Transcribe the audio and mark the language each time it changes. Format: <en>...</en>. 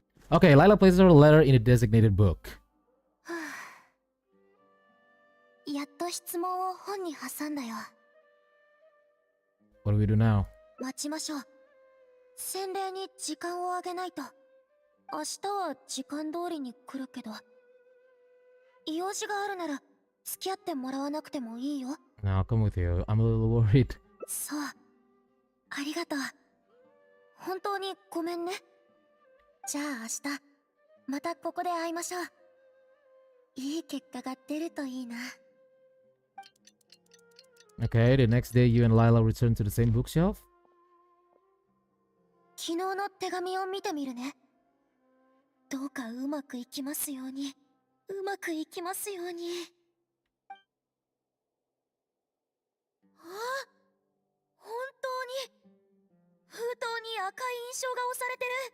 <en>Okay, Lila places her letter in a designated book.</en> <ja>やっと質問を本に挟んだよ。</ja> <en>What do we do now?</en> <ja>待ちましょう。洗礼に時間をあげないと。明日は時間通りに来るけど。用事があるなら付き合ってもらわなくてもいいよ。</ja> <en>No, I'll come with you. I'm a little worried.</en> <ja>そう。ありがとう。本当にごめんね。じゃあ明日、またここで会いましょう。いい結果が出るといいな。</ja> <en>Okay, the next day you and Lila return to the same bookshelf?</en> <ja>昨日の手紙を見てみるね。どうかうまくいきますように。うまくいきますように。あ、本当に封筒に赤い印象が押されてる。</ja>